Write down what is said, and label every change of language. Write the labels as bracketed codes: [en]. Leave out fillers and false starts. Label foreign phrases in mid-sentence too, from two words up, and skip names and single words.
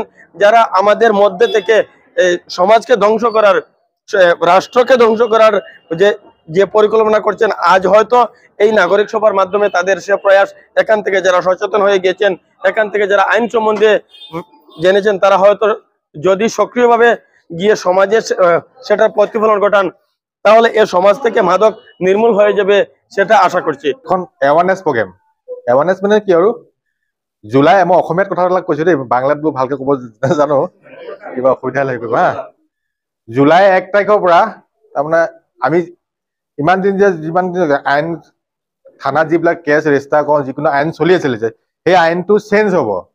[bn] যারা আমাদের মধ্যে থেকে সমাজকে ধ্বংস করার, রাষ্ট্রকে ধ্বংস করার যে পরিকল্পনা করছেন, আজ হয়তো এই নাগরিক সভার মাধ্যমে তাদের সে প্রয়াস, এখান থেকে যারা সচেতন হয়ে গেছেন, এখান থেকে যারা আইন সম্বন্ধে জেনেছেন, তারা হয়তো যদি সক্রিয়ভাবে গিয়ে সমাজে সেটার প্রতিফলন ঘটান, তাহলে এ সমাজ থেকে মাদক নির্মূল হয়ে যাবে, সেটা আশা করছি। [as] এখন [en] awareness programme, [as] এৱাৰনেছ মানে কি আৰু জুলাই, মই অসমীয়াত কথাবিলাক কৈছো দেই, বাংলাত বোৰ ভালকে ক'ব জানো, কিবা অসুবিধা লাগিব হা। জুলাই 1 তাৰিখৰ পৰা তাৰমানে আমি ইমান দিন যিমান আইন থানাত যিবিলাক [en] case register [as] কৰোঁ, যিকোনো আইন চলি আছিলে যে সেই আইনটো চেঞ্জ হ'ব।